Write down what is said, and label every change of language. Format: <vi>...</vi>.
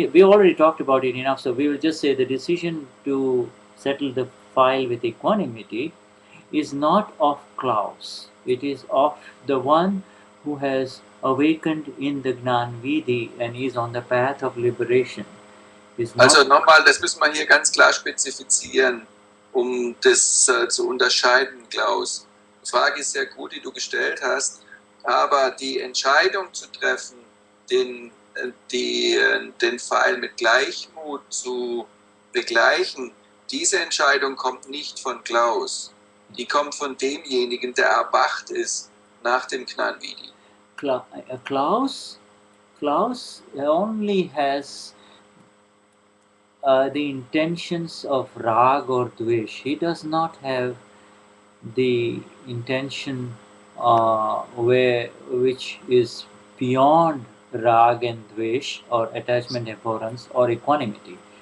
<en>We already talked about it enough, so we will just say the decision to settle the file with equanimity is not of Klaus. It is of the one who has awakened in the Gnanvidi and is on the path of liberation.</en> <de>Also nochmal, das müssen wir hier ganz klar spezifizieren, um das zu unterscheiden, Klaus. Die Frage ist sehr gut, die du gestellt hast, aber die Entscheidung zu treffen, den Pfeil mit Gleichmut zu begleichen, diese Entscheidung kommt nicht von Klaus. Die kommt von demjenigen, der erwacht ist nach dem Gnanvidi.</de> <en>Klaus only has the intentions of rag or dvesh. He does not have the intention which is beyond rag and dvesh or attachment, abhorrence or equanimity.</en>